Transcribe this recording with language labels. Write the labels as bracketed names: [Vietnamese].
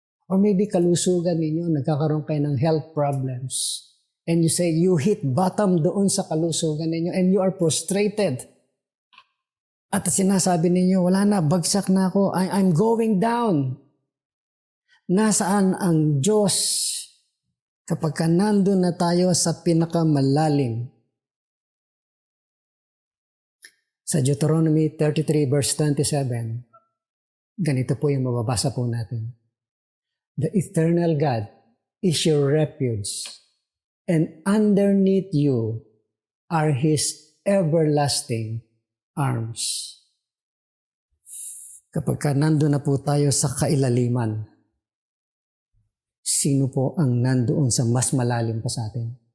[English] Or maybe [Filipino] kalusugan ninyo, nagkakaroon kayo ng [English] health problems. And you say, you hit bottom [Filipino] doon sa kalusugan ninyo [English] and you are prostrated. [Filipino] At sinasabi ninyo, wala na, bagsak na ako, [English] I'm going down. [Filipino] Nasaan ang Diyos kapag nandun na tayo sa pinakamalalim? Sa Deuteronomy 33 verse 27, ganito po yung mababasa po natin. [English] The eternal God is your refuge, and underneath you are His everlasting arms. [Filipino] Kapag nandun na po tayo sa kailaliman, sino po ang nandoon sa mas malalim pa sa atin?